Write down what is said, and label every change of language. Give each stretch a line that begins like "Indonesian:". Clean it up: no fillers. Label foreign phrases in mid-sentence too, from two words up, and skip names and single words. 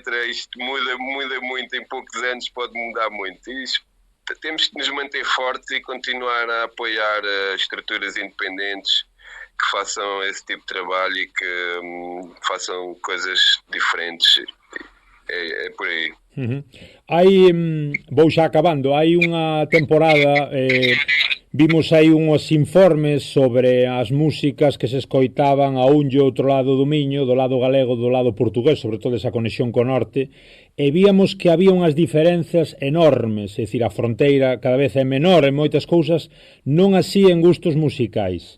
Portuguese: Isto muda muito, em poucos anos pode mudar muito. Temos que nos manter fortes e continuar a apoiar estruturas independentes que façam esse tipo de trabalho e que façam coisas diferentes. É por aí.
Galician: Hai, vou xa acabando, hai unha temporada vimos aí uns informes sobre as músicas que se escoitaban a un e outro lado do Miño, do lado galego, do lado portugués, sobre todo esa conexión co norte, e víamos que había unhas diferenzas enormes, é dicir, a fronteira cada vez é menor en moitas cousas, non así en gustos musicais.